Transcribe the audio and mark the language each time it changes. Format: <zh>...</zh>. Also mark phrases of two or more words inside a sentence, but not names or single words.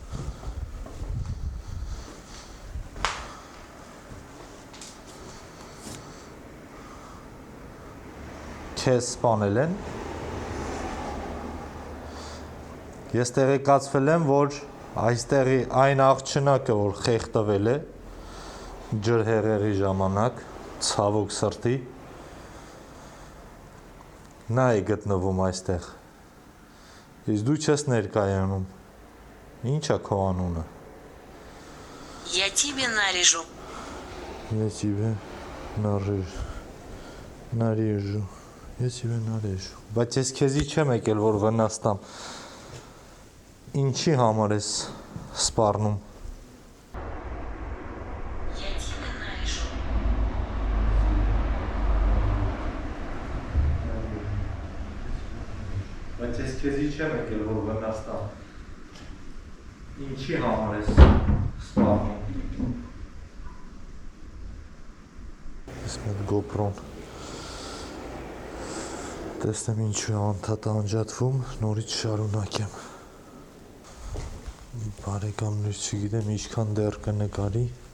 <hy>Քեզ սպանել են Ես տեղեկացվել եմ, որ այստեղի այն աղջնակը, որ խեղդվել է ջրհեղեղի ժամանակ, ցավոք սրտի, նա է գտնվում այստեղ։ Իսկ դու չես ներկայանում։ Ինչ է քո անունը։</hy> <ru>Я тебе нарежу. Я тебе нарежу։</ru> <hy>Ես</hy> <ru>тебе нарежу։</ru> <hy>Բայց ես քեզի չեմ եկել, որ վնաստամ։ Ինչի համար ես սպառնում։</hy> <ru>Я тебе нарежу.</ru> <hy>Բայց ես քեզի չեմ եկել, որ վնաստամ։ Ինչի համար ես սպառնում։ Ես մեկ GoPro-ն տեսնեմ ինչու է անդադար անջատվում, նորից շարունակեմ։ Բարեկամներ, չգիտեմ ինչքան դեռ կնկարի։</hy>